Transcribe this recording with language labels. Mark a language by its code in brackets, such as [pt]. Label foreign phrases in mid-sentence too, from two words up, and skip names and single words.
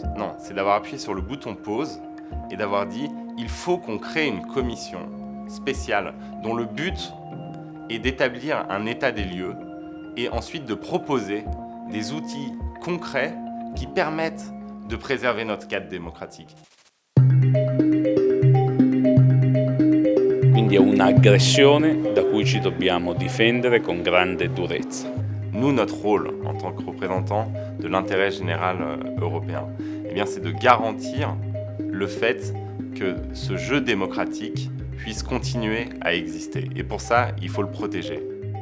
[fr] Non, c'est d'avoir appuyé sur le bouton pause et d'avoir dit il faut qu'on crée une commission spéciale dont le but est d'établir un état des lieux et ensuite de proposer des outils concrets qui permettent de préserver notre cadre démocratique. [it] Quindi è un'aggressione da cui ci dobbiamo difendere con grande durezza. [fr] Nous, notre rôle en tant que représentants de l'intérêt général européen, eh bien, c'est de garantir le fait que ce jeu démocratique puisse continuer à exister. Et pour ça, il faut le protéger.